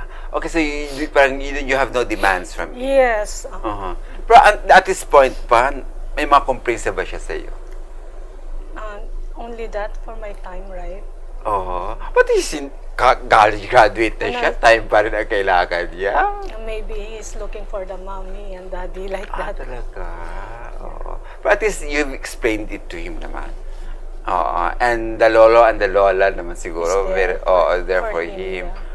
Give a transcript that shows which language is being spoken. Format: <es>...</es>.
<en>Okay, so you have no demands from him? Yes.</en> <tl>Pero</tl> <en>at this point</en> <tl>pa, may mga complaints ba siya sa iyo?</tl> <en>Only that for my time, right? But he's college graduate</en> <tl>na siya, time pa rin ang kailangan niya.</tl> <en>Maybe he's looking for the mommy and daddy like that.</en> <tl>Talaga?</tl> <en>But at least you've explained it to him naman. And the lolo and the lola naman siguro, there for him. Yeah.</en>